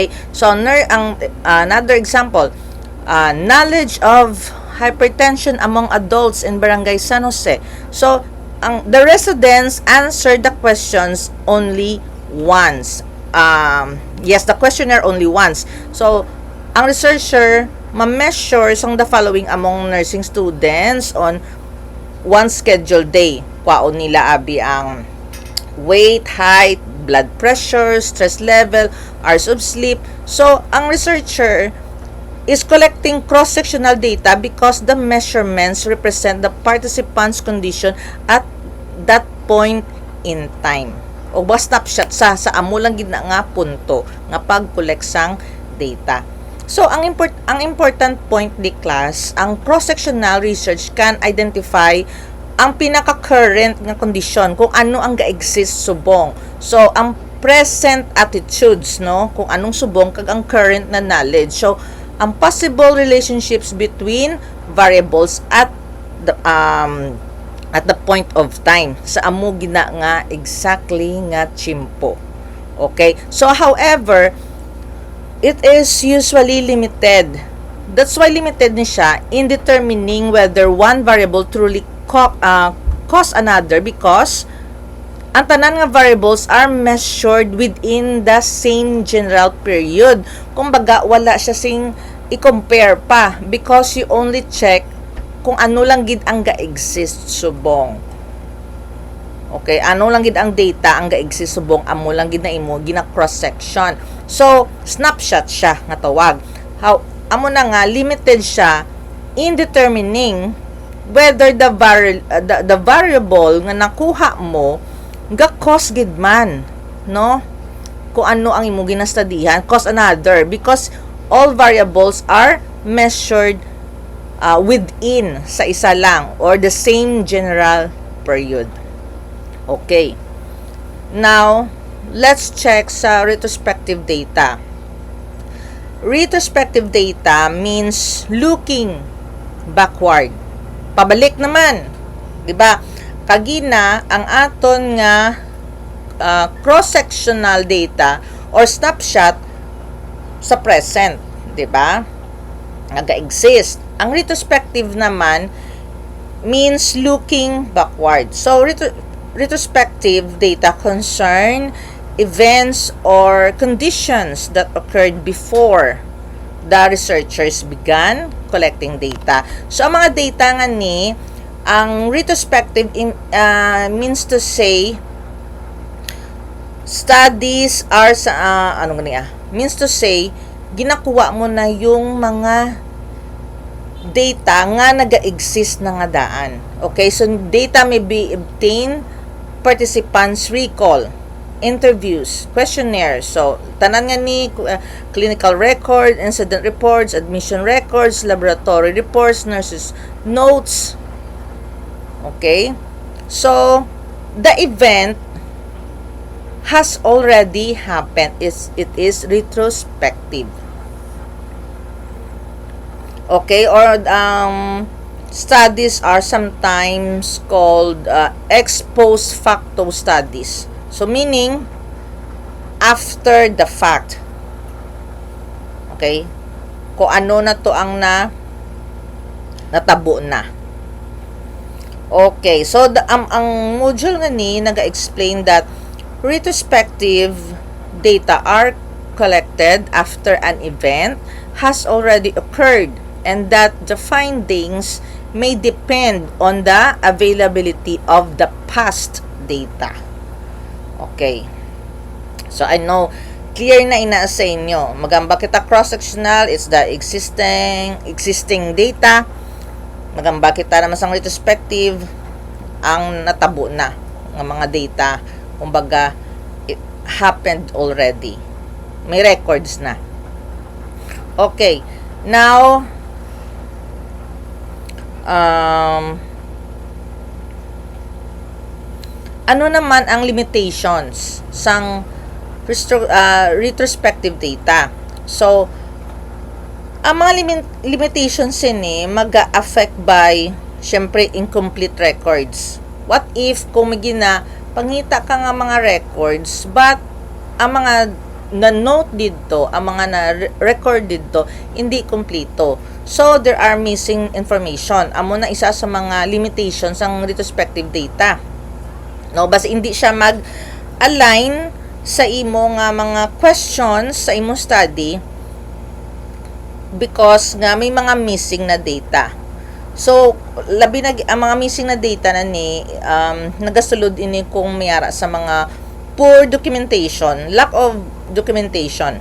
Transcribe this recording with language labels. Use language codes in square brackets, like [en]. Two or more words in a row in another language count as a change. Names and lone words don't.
[en] So, another example, knowledge of hypertension among adults in Barangay San Jose. So, the residents answered the questions only once. Yes, the questionnaire only once. So, ang researcher [hil] ma-measure sang [en] the following among nursing students on one scheduled day. [hil] Kwaon nila abi ang [en] weight, height, blood pressure, stress level, hours of sleep. So, ang researcher is collecting cross-sectional data because the measurements represent the participants' condition at that point in time. [hil] O ba snapshot sa amo lang gid na nga punto nga pag-collect sang data. So, ang [en] important point [hil] di class, ang [en] cross-sectional research can identify [hil] ang pinaka-current nga condition, kung ano ang ga-exist subong. So, ang [en] present attitudes, [hil] no? Kung anong subong kag ang current na knowledge. So, ang [en] possible relationships between variables at the, at the point of time [hil] sa amo gina nga exactly nga chimpo. [en] Okay, so however, it is usually limited. That's why limited [hil] ni siya [en] in determining whether one variable truly cause another, because [hil] ang tanan nga [en] variables are measured within the same general period. [hil] Kumbaga, wala siya sing i-compare pa [en] because you only check [hil] kung ano lang gid ang ga-exist subong. Okay, ano lang gid ang data ang ga-exist subong, amo lang gid na imo gina cross section. So, snapshot siya nga tawag. Amo na nga limited siya [en] in determining whether the variable [hil] nga nakuha mo ga cause gid man, no? Kung ano ang imo ginastudihan, [en] cause another, because all variables are measured within [hil] sa isa lang [en] or the same general period. Okay. Now, let's check sa retrospective data. Retrospective data means looking backward. [hil] Pabalik naman, 'di ba? Kagina ang aton nga [en] cross-sectional data [hil] or snapshot sa present, 'di ba? Naga-exist. Ang retrospective naman [en] means looking backward. So, retrospective data concern events or conditions that occurred before the researchers began collecting data. So, [hil] ang mga data nga ni, [en] ang retrospective means to say, studies are means to say, [hil] ginakuha mo na yung mga data nga naga-exist na nga daan. [en] Okay, so data may be obtained, participants recall, interviews, questionnaires. So, [hil] tanan nga ni [en] clinical record, incident reports, admission records, laboratory reports, nurses notes. Okay? So, the event has already happened. It is retrospective. Okay, or studies are sometimes called ex post facto studies. So, meaning, after the fact. Okay? [hil] Kung ano na to ang natabo na. [en] Okay, so [hil] ang module nga ni naga-explain [en] that retrospective data are collected after an event has already occurred, and that the findings may depend on the availability of the past data. [hil] Okay. So, I know, clear na ina sa inyo. Magamba kita [en] cross-sectional, it's the existing data. [hil] Magamba kita naman sa retrospective, ang natabo na ng mga data. Kumbaga, [en] it happened already. [hil] May records na. Okay. Now, ano naman ang limitations sang retrospective data? So, ang mga limitations ni mag-affect by, syempre, [en] incomplete records. [hil] What if kung may pangita ka nga mga records, but ang mga na-note dito, ang mga na-record dito, hindi kompleto. [en] So, there are missing information. [hil] Amo na isa sa mga limitations ng retrospective data. No, basta hindi siya mag-align sa imo nga mga questions sa imo study because nga may mga missing na data. So, labi na ang mga missing na data na ni nagasulod ini kung mayara sa mga [en] poor documentation, lack of documentation.